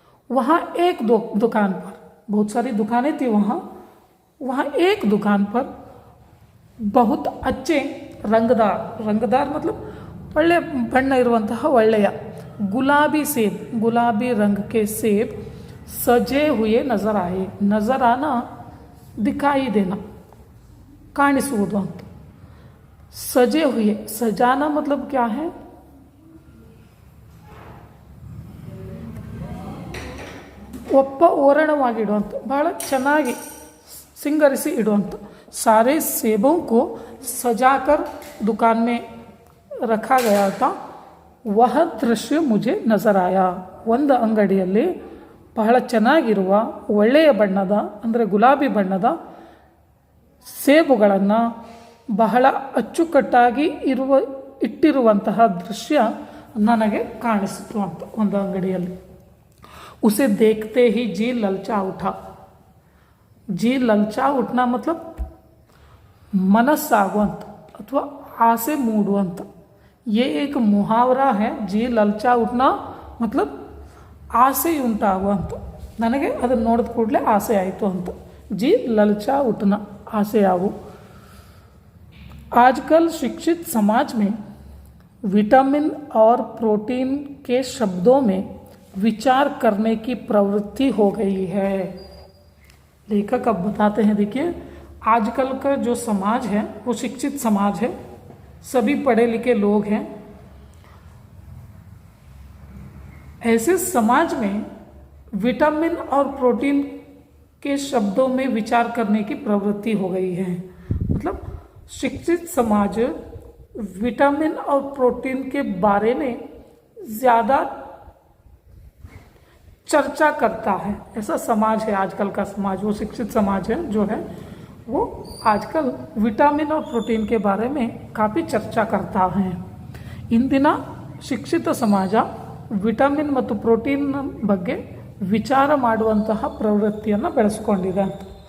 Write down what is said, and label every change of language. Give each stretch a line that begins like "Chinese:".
Hindi: वहाँ एक दुकान पर, बहुत सारी दुकानें थी वहाँ एक दुकान पर बहुत अच्छे रंगदार मतलब
Kannada: ಒಳ್ಳೆ ಬಣ್ಣ ಇರುವಂತಹ ಒಳ್ಳೆಯ
Hindi: गुलाबी सेब, गुलाबी रंग के सेब सजे हुए नजर आए। नजर आना दिखाई देना,
Kannada: ಕಾಣಿಸುವುದು ಅಂತ।
Hindi: सजे हुए, सजाना मतलब क्या है?
Kannada: ಒಪ್ಪ ಓರಣವಾಗಿ ಇಡುವಂಥ, ಬಹಳ ಚೆನ್ನಾಗಿ ಸಿಂಗರಿಸಿ ಇಡುವಂಥ।
Hindi: सारे सेबों को सजाकर दुकान में रखा गया था। वह दृश्य मुझे नजर आया।
Kannada: ಒಂದು ಅಂಗಡಿಯಲ್ಲಿ ಬಹಳ ಚೆನ್ನಾಗಿರುವ ಒಳ್ಳೆಯ ಬಣ್ಣದ ಅಂದರೆ ಗುಲಾಬಿ ಬಣ್ಣದ ಸೇಬುಗಳನ್ನು ಬಹಳ ಅಚ್ಚುಕಟ್ಟಾಗಿ ಇಟ್ಟಿರುವಂತಹ ದೃಶ್ಯ ನನಗೆ ಕಾಣಿಸಿತು ಅಂತ ಒಂದು ಅಂಗಡಿಯಲ್ಲಿ।
Hindi: उसे देखते ही जी ललचा उठा। जी ललचा उठना मतलब
Kannada: ಮನಸ್ಸಾಗುವಂಥ ಅಥವಾ ಆಸೆ ಮೂಡುವಂಥ।
Hindi: ये एक मुहावरा है। जी ललचा उठना मतलब
Kannada: आसे उंटागुವಂಥ। ನನಗೆ ಅದನ್ನು ನೋಡಿದ ಕೂಡಲೇ ಆಸೆ ಆಯಿತು ಅಂತ.
Hindi: जी ललचा उठना,
Kannada: आसे आवो.
Hindi: आजकल शिक्षित समाज में विटामिन और प्रोटीन के शब्दों में विचार करने की प्रवृत्ति हो गई है. लेखक अब बताते हैं, देखिए आजकल का जो समाज है वो शिक्षित समाज है, सभी पढ़े लिखे लोग हैं. ऐसे समाज में विटामिन और प्रोटीन के शब्दों में विचार करने की प्रवृत्ति हो गई है. मतलब शिक्षित समाज विटामिन और प्रोटीन के बारे में ज़्यादा चर्चा करता है. ऐसा समाज है आजकल का समाज, वो शिक्षित समाज है जो है वो आजकल विटामिन और प्रोटीन के बारे में काफ़ी चर्चा करता है.
Kannada: ಇಂದಿನ ಶಿಕ್ಷಿತ ಸಮಾಜ ವಿಟಮಿನ್ ಮತ್ತು ಪ್ರೋಟೀನ್ ಬಗ್ಗೆ ವಿಚಾರ ಮಾಡುವಂತಹ ಪ್ರವೃತ್ತಿಯನ್ನು ಬೆಳೆಸ್ಕೊಂಡಿದೆ ಅಂತ.